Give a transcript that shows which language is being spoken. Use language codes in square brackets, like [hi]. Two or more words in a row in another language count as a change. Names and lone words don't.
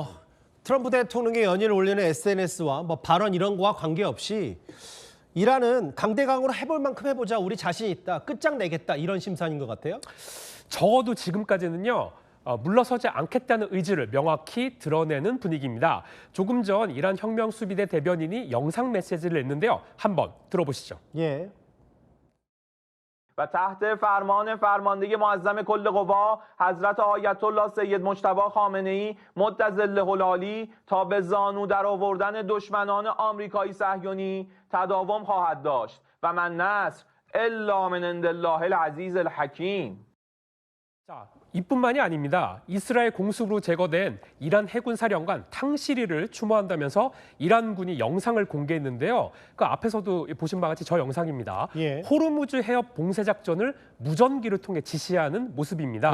[ko] 트럼프 대통령의 연일 올리는 SNS와 발언 이런 거와 관계없이 이란은 강대강으로 해볼 만큼 해보자, 우리 자신 있다, 끝장내겠다, 이런 심산인 것 같아요. 적어도 지금까지는요. 물러서지 않겠다는 의지를 명확히 드러내는 분위기입니다. 조금 전 이란 혁명수비대 대변인이 영상 메시지를 냈는데요. 한번 들어보시죠. 예. [fa] و تحت فرمان فرماندهی معظم کل قوا حضرت آیت الله سید مجتبی خامنه‌ای مدظله العالی تا به زانو در آوردن دشمنان آمریکایی صهیونی تداوم خواهد داشت و [ar] من نصر الا من عند الله العزیز الحکیم. [ko] 자, 이뿐만이 아닙니다. 이스라엘 공습으로 제거된 이란 해군 사령관 탕시리를 추모한다면서 이란군이 영상을 공개했는데요. 그 앞에서도 보신 바와 같이 저 영상입니다. 예. 호르무즈 해협 봉쇄 작전을 무전기를 통해 지시하는 모습입니다.